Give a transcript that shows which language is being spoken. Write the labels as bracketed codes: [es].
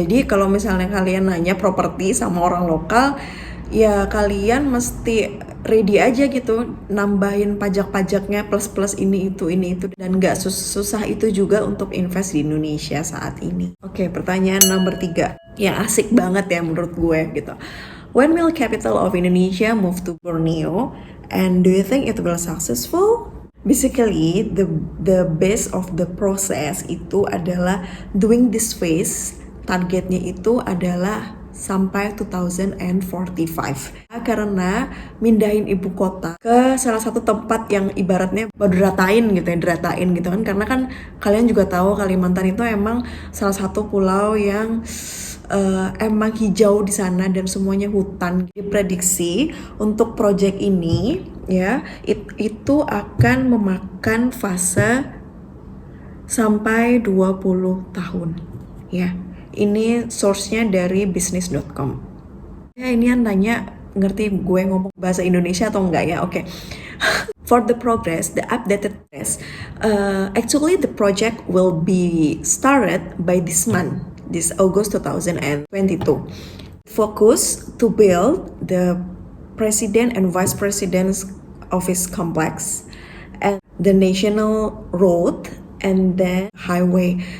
[id] Jadi kalau misalnya kalian nanya properti sama orang lokal, ya kalian mesti ready aja gitu, nambahin pajak-pajaknya plus ini itu, dan nggak susah itu juga untuk invest di Indonesia saat ini. Oke, pertanyaan nomor 3 yang asik banget ya menurut gue gitu. [en] When will capital of Indonesia move to Borneo, and do you think it will successful? Basically, the base of the process [id] itu adalah [en] doing this phase, [id] targetnya itu adalah sampai 2045. Karena mindahin ibu kota ke salah satu tempat yang ibaratnya baru diratain gitu kan, karena kan kalian juga tahu Kalimantan itu emang salah satu pulau yang emang hijau di sana dan semuanya hutan. Diprediksi untuk proyek ini ya itu akan memakan fase sampai 20 tahun ya. Ini source-nya dari business.com. Ya, ini yang nanya ngerti gue ngomong bahasa Indonesia atau enggak ya? Oke. [en] For the progress, the updated progress, actually the project will be started by this month, this August 2022. Focus to build the President and Vice President's office complex and the national road and then highway.